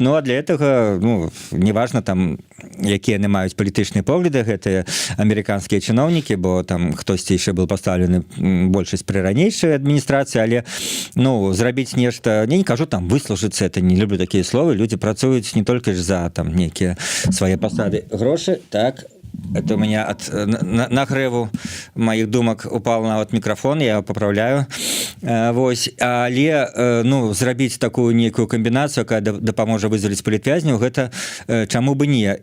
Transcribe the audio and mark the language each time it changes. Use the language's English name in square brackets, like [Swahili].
[Belarusian] Ну, а для этого, ну, неважно там, якія яны маюць палітычныя погляды, гэтыя амерыканскія чыноўнікі, бо там хтосьці яшчэ был пастаўлены большасць пры ранейшай адміністрацыі, але, ну, зрабіць нешта, не кажу там выслужыцца, это не люблю такія словы, людзі працуюць не толькі ж за там нейкія свае пасады, грошы, так. [Russian] Это у меня от нагреву моих думок упал на вот микрофон, я его поправляю. [Belarusian] Вось, але, ну, зрабіць такую нейкую камбінацыю, якая дапаможа вызваліць палітвязняў, гэта чаму бы не.